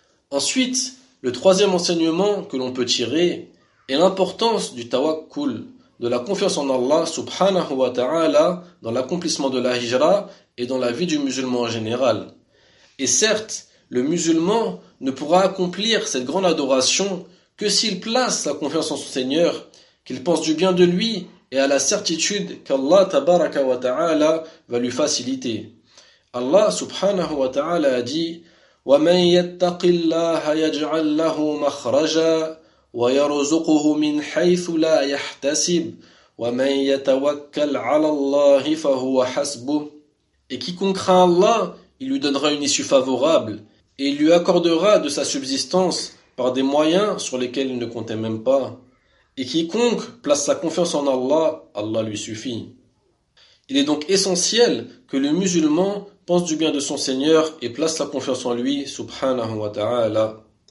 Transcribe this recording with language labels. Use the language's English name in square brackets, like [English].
[French] Ensuite, le troisième enseignement que l'on peut tirer est l'importance du tawakkul, de la confiance en Allah [Arabic] subhanahu wa ta'ala [French] dans l'accomplissement de la hijra et dans la vie du musulman en général. Et certes, le musulman ne pourra accomplir cette grande adoration que s'il place sa confiance en son Seigneur, qu'il pense du bien de lui et a la certitude qu'Allah [Arabic] tabaraka wa ta'ala [French] va lui faciliter. Allah subhanahu wa ta'ala a dit: [Arabic] ومن يتق الله يجعل له مخرجا ويرزقه من حيث لا يحتسب ومن يتوكل على الله فهو حسبه. [French] Et quiconque craint Allah, il lui donnera une issue favorable et il lui accordera de sa subsistance par des moyens sur lesquels il ne comptait même pas. Et quiconque place sa confiance en Allah, Allah lui suffit. Il est donc essentiel que le musulman pense du bien de son Seigneur et place sa confiance en lui, subhanahu wa ta'ala.